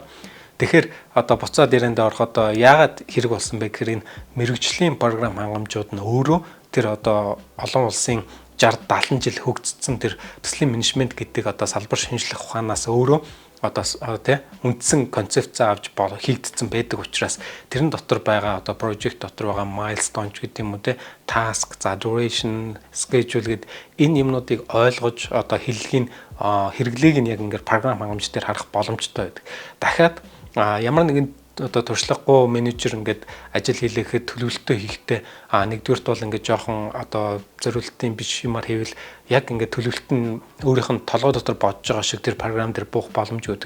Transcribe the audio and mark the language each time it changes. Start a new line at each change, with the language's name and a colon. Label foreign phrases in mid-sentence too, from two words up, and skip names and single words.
Mongolian: Тэгэхээр одоо буцаад ярианд ороход яагаад хэрэг болсон бэ гэхээр энэ мэрэгжлийн програм хангамжууд нь өөрөө тэр одоо олон улсын 60-70 жил хөгжсөн тэр төслийн менежмент гэдэг одоо салбар шинжлэх ухаанаас өөрөө одоо үндсэн концепц авч хийгдсэн байдаг учраас тэрэн дотор байгаа одоо project дотор байгаа milestone гэдэг юм уу
English: task, duration, schedule
Mongolian: гэдэг энэ юмнуудыг ойлгож одоо хэллэгийн хэрэглээг нь яг ингээд програм хангамж дээр харах боломжтой байдаг. Дахиад ямар нэгэн одоо туршлагагүй менежер ингээд ажил хийлгэхэд төлөвлөлтөө хийхдээ нэгдүгürt бол ингээд жоохон одоо зориултын биш юмар хийвэл яг ингээд төлөвлөлт нь өөрийнх нь толгой дотор бодож байгаа шиг тэр програм дээр буух боломж өгдөг.